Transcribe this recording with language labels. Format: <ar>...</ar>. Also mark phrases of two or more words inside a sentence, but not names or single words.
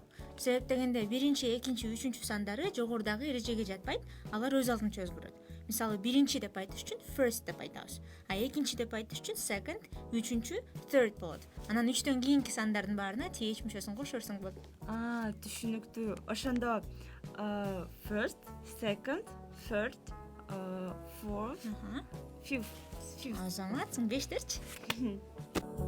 <ky>Себеп дегенде биринчи, экинчи, үчүнчү сандары жогорудагы эрежеге жатпайт. Алар өз алдынча өзгөрөт. Мисалы, биринчи деп айтыш үчүн first деп айтабыз. Экинчи деп айтыш үчүн second, үчүнчү third болот. Анан 3төн кийинки сандардын баарына th мүчөсүн кошорсуң болот. Түшүнүктүү. Ошондо</ky> <en>first, second, third, fourth, fifth.</en> <ky>Азаматсың, 5терчи.</ky>